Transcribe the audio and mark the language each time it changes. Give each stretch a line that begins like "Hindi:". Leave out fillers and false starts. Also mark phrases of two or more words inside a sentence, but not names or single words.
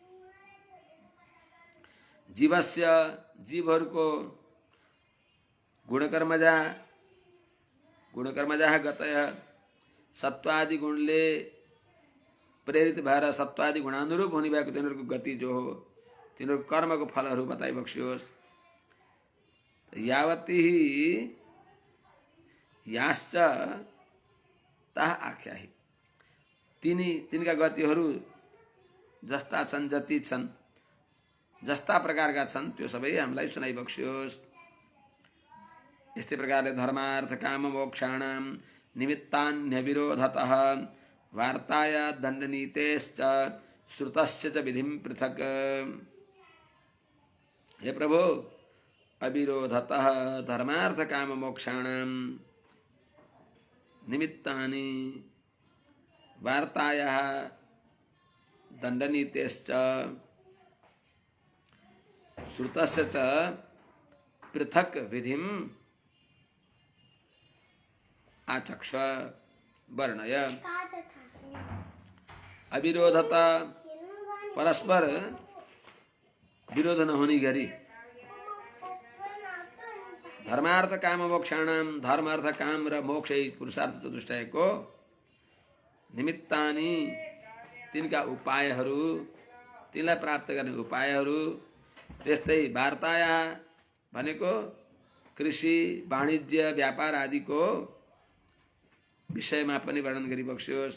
Nepali: जीवस्य, जीवहरूको
Sanskrit: गुणकर्मजा, गुणकर्मजा गतय,
Nepali: सत्वादि गुणले प्रेरित भएर सत्वादि गुणानुरूप हुने भएको तिनीहरूको गति जो हो, तिनीहरूको कर्मको फलहरू बताइबक्स्योस्।
Sanskrit: यावती याश्च ताह आख्यायी,
Nepali: तिनका गतिहरू जस्ता छन्, जति छन्, जस्ता प्रकारका छन्, त्यो सबै हामीलाई सुनाइबक्स्योस्। यस्तै प्रकारले
Sanskrit: धर्मार्थ काम मोक्षाणां निमित्तान्यविरोधतः वार्ताया दण्डनीतेश्च श्रुतस्य च विधिं पृथक्। हे प्रभु, अविरोधतः धर्मार्थ काम मोक्षाणां निमित्तानि वार्तायाः दण्डनीतेश्च श्रुतस्य च पृथक् विधिं आचक्ष वर्णय।
Nepali: अविरोधता, परस्पर विरोध नहुने गरी
Sanskrit: धर्मार्थ काम मोक्षाणां,
Nepali: धर्म अर्थ काम र मोक्ष पुरुषार्थ चतुष्टयको निमित्तानि तिनका उपायहरू, तिनलाई प्राप्त गर्ने उपायहरू, त्यस्तै वार्ताया भनेको कृषि वाणिज्य व्यापार आदिको विषयमा पनि वर्णन गरिबक्सियोस्।